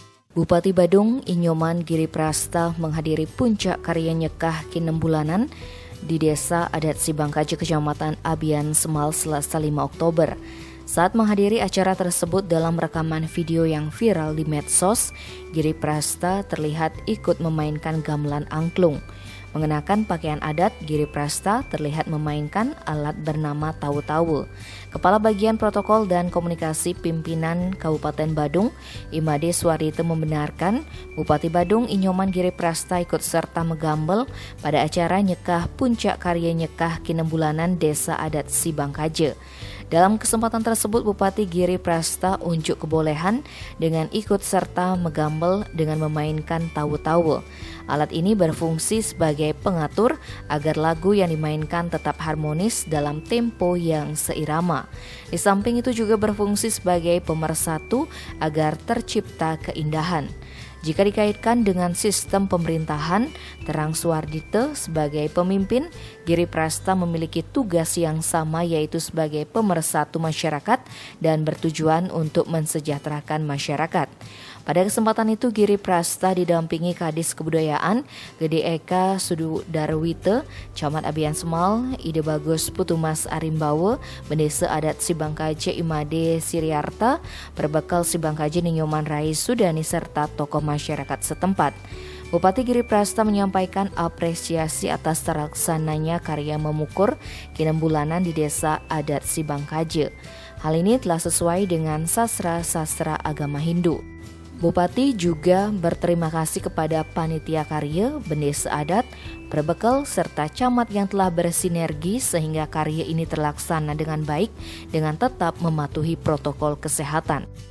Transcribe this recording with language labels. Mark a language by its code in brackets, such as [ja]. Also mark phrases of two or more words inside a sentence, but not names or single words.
[id] Bupati Badung Inyoman Giriprasta menghadiri puncak karya nyekah Kinem Bulanan di Desa Adat Sibangkaje, Kecamatan Abian Semal, Selasa 5 Oktober. Saat menghadiri acara tersebut, dalam rekaman video yang viral di medsos, Giriprasta terlihat ikut memainkan gamelan angklung. Mengenakan pakaian adat, Giriprasta terlihat memainkan alat bernama tawu-tawu. Kepala Bagian Protokol dan Komunikasi Pimpinan Kabupaten Badung, Imade Suarito, membenarkan Bupati Badung Inyoman Giriprasta ikut serta megambel pada acara nyekah puncak karya nyekah Kinem Bulanan Desa Adat Sibangkaje. Dalam kesempatan tersebut, Bupati Giriprasta unjuk kebolehan dengan ikut serta megambel dengan memainkan tawu-tawu. Alat ini berfungsi sebagai pengatur agar lagu yang dimainkan tetap harmonis dalam tempo yang seirama. Di samping itu juga berfungsi sebagai pemersatu agar tercipta keindahan. Jika dikaitkan dengan sistem pemerintahan, terang Suardito sebagai pemimpin, Giriprasta memiliki tugas yang sama, yaitu sebagai pemersatu masyarakat dan bertujuan untuk mensejahterakan masyarakat. Pada kesempatan itu, Giriprasta didampingi Kadis Kebudayaan Gede Eka Sudarwite, Camat Abian Semal, Ide Bagus Putumas Arimbawe, Bendesa Adat Sibangkaje Imade Siriarta, Perbekal Sibangkaje Ninyoman Rais Sudani, serta tokoh masyarakat setempat. Bupati Giriprasta menyampaikan apresiasi atas terlaksananya karya memukur Kinem Bulanan di Desa Adat Sibangkaje. Hal ini telah sesuai dengan sastra agama Hindu. Bupati juga berterima kasih kepada panitia karya, Bendesa Adat, Perbekal, serta camat yang telah bersinergi sehingga karya ini terlaksana dengan baik dengan tetap mematuhi protokol kesehatan.